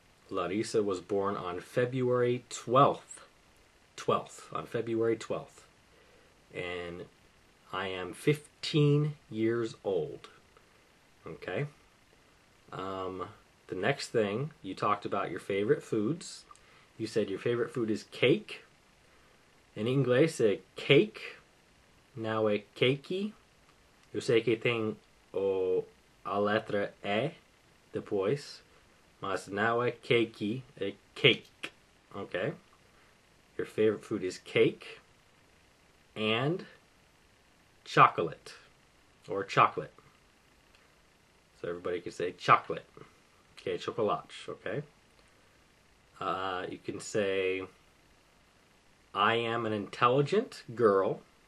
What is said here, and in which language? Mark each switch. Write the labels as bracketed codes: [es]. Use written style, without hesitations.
[en] Larissa was born on February 12th. On February 12th. And I am 15 years old. Okay? The next thing, you talked about your favorite foods. You said your favorite food is cake. [pt] In inglês é cake, não é cakey. Eu sei que tem a letra E depois, mas não é cakey, é cake. [en] Okay? Your favorite food is cake and chocolate, or chocolate. So everybody can say chocolate. Okay, chocolate, okay? You can say, I am an intelligent girl.